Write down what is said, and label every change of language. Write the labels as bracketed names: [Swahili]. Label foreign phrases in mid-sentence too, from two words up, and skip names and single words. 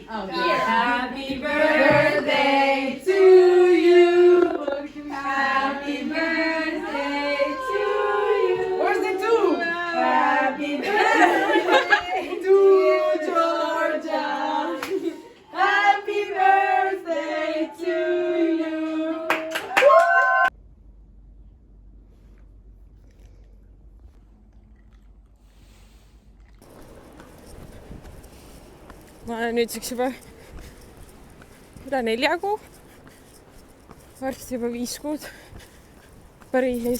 [English] Happy birthday to you. Happy birthday to you. Where's the two? Happy birthday to Georgia. Happy birthday to you. [Estonian] Ma olen nüüdseks juba üle 4 kuu. Varsti juba 5 kuud Pariisis.